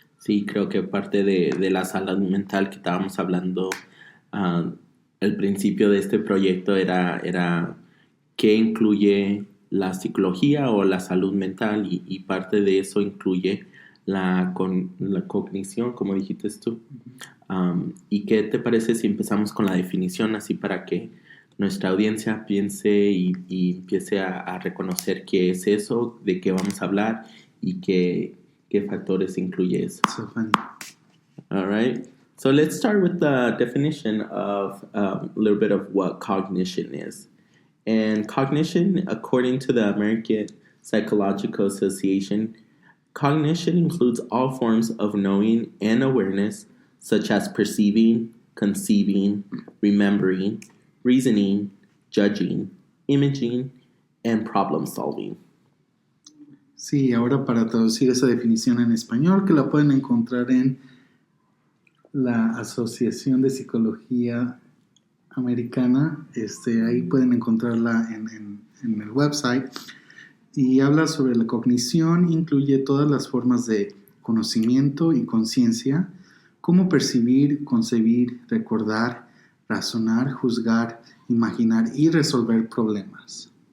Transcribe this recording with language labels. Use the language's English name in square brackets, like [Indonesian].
[Spanish] Sí, creo que parte de la salud mental que estábamos hablando al principio de este proyecto era qué incluye la psicología o la salud mental y parte de eso incluye la cognición, como dijiste tú. ¿Y qué te parece si empezamos con la definición así para que nuestra audiencia piense y empiece a reconocer qué es eso, de qué vamos a hablar y qué factores incluye eso? [English] So funny. All right. So let's start with the definition of a little bit of what cognition is. And cognition, according to the American Psychological Association, cognition includes all forms of knowing and awareness, such as perceiving, conceiving, remembering, reasoning, judging, imaging, and problem solving. [Spanish] Sí, ahora para traducir esa definición en español, que la pueden encontrar en la Asociación de Psicología Americana, ahí pueden encontrarla en el website, y habla sobre la cognición, incluye todas las formas de conocimiento y conciencia, cómo percibir, concebir, recordar, razonar, juzgar, imaginar y resolver problemas.